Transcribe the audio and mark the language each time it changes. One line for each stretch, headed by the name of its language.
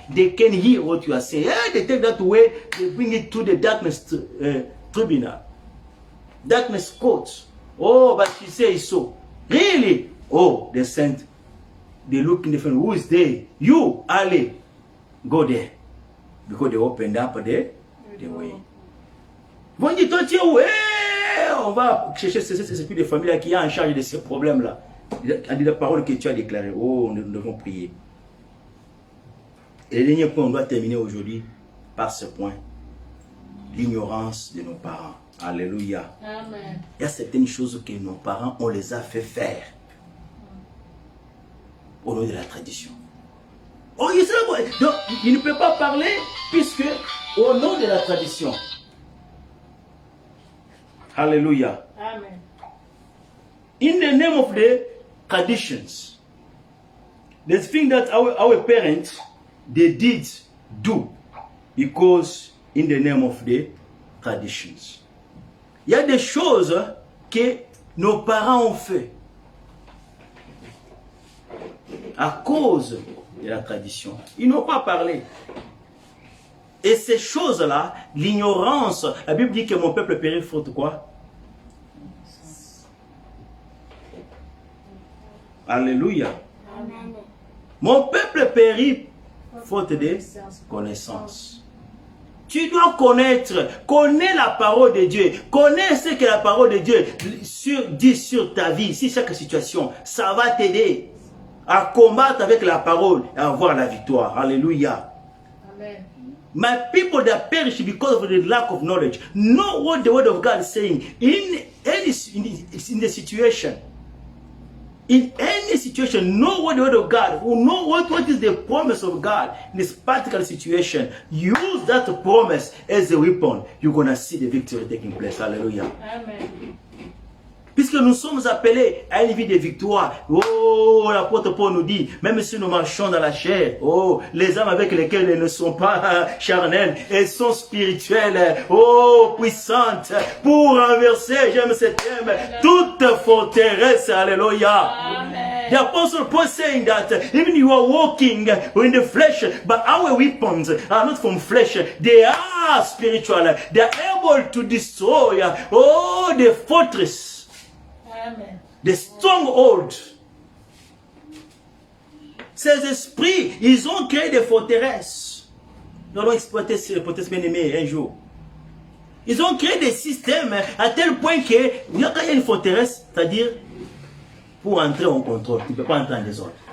English: They can hear what you are saying. They take that away, they bring it to the darkness tribunal. Darkness court. Oh, but she says so. Really? Oh, they sent. They look in the front. Who is there? You, Ali. Go there. Because they opened up the way.
French: Bon, dit toi, on va chercher ces esprits de famille qui est en charge de ces problèmes-là. A dit la parole que tu as déclarée. Oh, nous devons prier. Et le dernier point, on doit terminer aujourd'hui par ce point. L'ignorance de nos parents. Alléluia. Amen. Il y a certaines choses que nos parents, on les a fait faire. Au nom de la tradition. Oh, donc, il ne peut pas parler puisque au nom de la tradition.
English: Hallelujah. Amen. In the name of the traditions, the thing that our parents, they did do, because in the name of the traditions.
French: Il y a des choses que nos parents ont fait à cause de la tradition. Ils n'ont pas parlé. Et ces choses-là, l'ignorance, la Bible dit que mon peuple périt faute quoi? Alléluia. Amen. Mon peuple périt faute de connaissance. Tu dois connaître, connais la parole de Dieu, connais ce que la parole de Dieu dit sur ta vie, sur chaque situation. Ça va t'aider à combattre avec la parole et à avoir la victoire. Alléluia. Amen.
English: My people that perish because of the lack of knowledge. Know what the word of God is saying in the situation. In any situation, know what the word of God, know what is the promise of God in this particular situation. Use that promise as a weapon. You're going to see the victory taking place. Hallelujah. Amen.
French: Puisque nous sommes appelés à une vie de victoire. Oh, l'apôtre Paul nous dit, même si nous marchons dans la chair, oh, les âmes avec lesquelles elles ne sont pas charnelles, elles sont spirituelles, oh, puissantes, pour renverser, j'aime ce thème, toute forteresse, alléluia. Amen.
English: The apostle Paul saying that even you are walking in the flesh, but our weapons are not from flesh, they are spiritual, they are able to destroy, oh, the fortress. Amen. The stronghold.
French: Ces esprits, ils ont créé des forteresses. Nous allons exploiter ces forteresses bien aimées un jour. Ils ont créé des systèmes à tel point que, quand il y a une forteresse, c'est-à-dire, pour entrer en contrôle, tu ne peux pas entrer en désordre.